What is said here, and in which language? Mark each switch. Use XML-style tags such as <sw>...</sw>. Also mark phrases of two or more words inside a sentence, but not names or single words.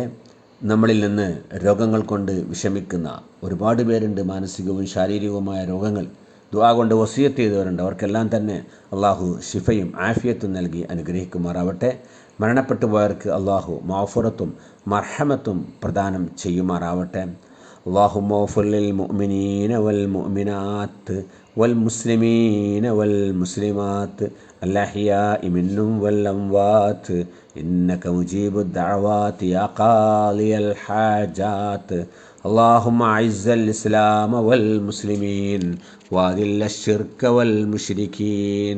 <ml>നമ്മളിൽ നിന്ന് രോഗങ്ങൾ കൊണ്ട് വിഷമിക്കുന്ന ഒരുപാട് പേരുണ്ട്. മാനസികവും ശാരീരികവുമായ രോഗങ്ങൾ ദുആ കൊണ്ട് വസിയത്ത് ചെയ്തവരുണ്ട്. അവർക്കെല്ലാം തന്നെ അള്ളാഹു ശിഫയും ആഫിയത്തും നൽകി അനുഗ്രഹിക്കുമാറാവട്ടെ. മരണപ്പെട്ടു പോയവർക്ക് അള്ളാഹു മഗ്ഫിറത്തും മർഹമത്തും പ്രദാനം ചെയ്യുമാറാവട്ടെ.</ml> <ar>اللهم اغفر للمؤمنين والمؤمنات والمسلمين والمسلمات الأحياء منهم والأموات إنك مجيب الدعوات يا قاضي الحاجات. اللهم أعز الإسلام والمسلمين وأذل الشرك والمشركين.</ar>